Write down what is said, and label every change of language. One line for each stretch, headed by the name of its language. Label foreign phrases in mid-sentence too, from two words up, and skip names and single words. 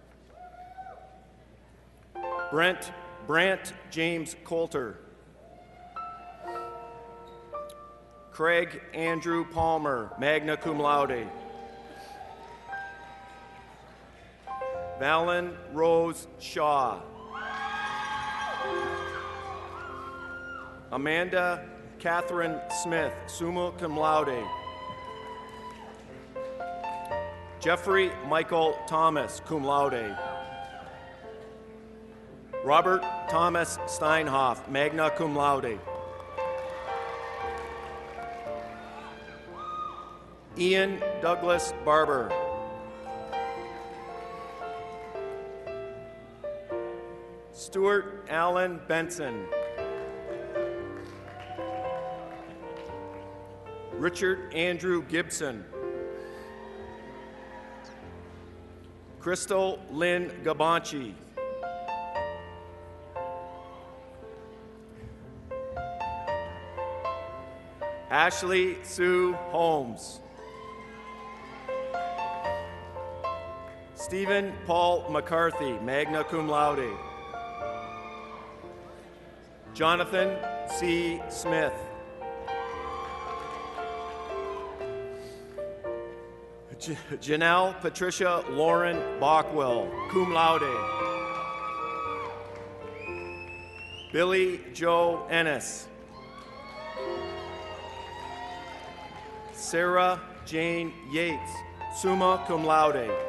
English: Brant James Coulter, Craig Andrew Palmer,
Latin: magna cum laude,
English: Valen Rose Shaw, Amanda Catherine Smith,
Latin: summa cum laude,
English: Jeffrey Michael Thomas,
Latin: cum laude,
English: Robert Thomas Steinhoff,
Latin: magna cum laude,
English: Ian Douglas Barber, Stuart Allen Benson, Richard Andrew Gibson, Crystal Lynn Gabanchi, Ashley Sue Holmes, Stephen Paul McCarthy,
Latin: magna cum laude,
English: Jonathan C. Smith, Janelle Patricia Lauren Bockwell,
Latin: cum laude,
English: Billy Joe Ennis, Sarah Jane Yates,
Latin: summa cum laude,